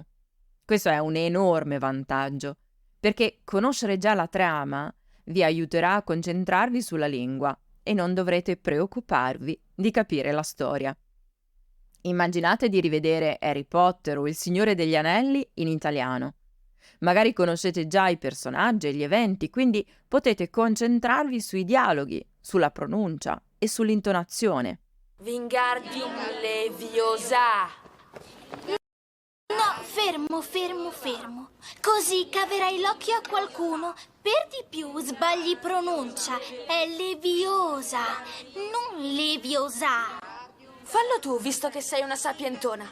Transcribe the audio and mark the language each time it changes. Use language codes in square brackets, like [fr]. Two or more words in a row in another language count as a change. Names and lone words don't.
[it] Questo è un enorme vantaggio, perché conoscere già la trama vi aiuterà a concentrarvi sulla lingua e non dovrete preoccuparvi di capire la storia. Immaginate di rivedere Harry Potter o Il Signore degli Anelli in italiano. Magari conoscete già i personaggi e gli eventi, quindi potete concentrarvi sui dialoghi, sulla pronuncia e sull'intonazione. Wingardium Leviosa! No, fermo. Così caverai l'occhio a qualcuno. Per di più sbagli pronuncia. È Leviosa, non Leviosa. Fallo tu, visto che sei una sapientona.